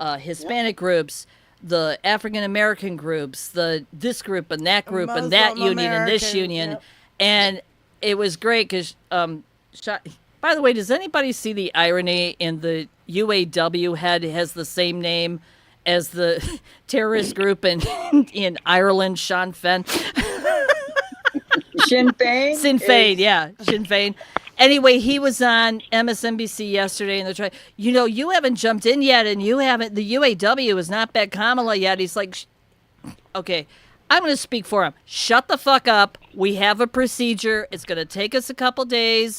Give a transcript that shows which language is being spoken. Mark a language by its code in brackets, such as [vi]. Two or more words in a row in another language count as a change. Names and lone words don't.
[en] Hispanic groups, the African American groups, this group and that group and that Muslim union and this American, union, yep. and it was great because. By the way, does anybody see the irony in the UAW head has the same name as the terrorist group in Ireland, Sinn Féin? Sinn Féin. Sinn Féin, yeah, Sinn Féin. Anyway, he was on MSNBC yesterday, and they're trying. You haven't jumped in yet, and you haven't. The UAW has not backed Kamala yet. He's like, okay, I'm going to speak for him. Shut the fuck up. We have a procedure. It's going to take us a couple days.